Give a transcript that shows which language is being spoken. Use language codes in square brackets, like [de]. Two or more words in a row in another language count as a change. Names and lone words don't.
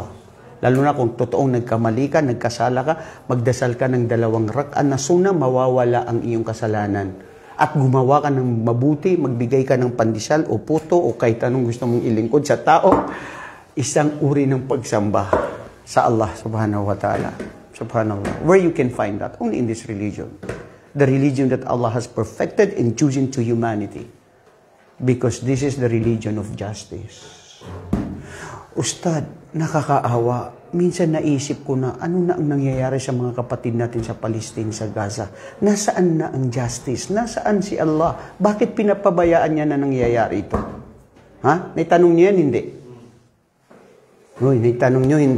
[tl] Lalo na kung totoong nagkamali ka, nagkasala ka, magdasal ka ng 2 rak'ah na sunna, mawawala ang iyong kasalanan. At gumawa ka ng mabuti, magbigay ka ng pandesal o puto o kahit anong gusto mong ilingkod sa tao, isang uri ng pagsamba sa [ar] الله سبحانه وتعالى. [tl] Subhanallah. [en] Where you can find that? Only in this religion. The religion that Allah has perfected and chosen to humanity. Because this is the religion of justice. [tl] Ustad, nakakaawa. Minsan naisip ko na ano na ang nangyayari sa mga kapatid natin sa Palestine, sa Gaza. Nasaan na ang justice? Nasaan si Allah? Bakit pinapabayaan niya na nangyayari ito? Ha? Naitanong niyo yan? Hindi. Uy, naitanong niyo? Hindi.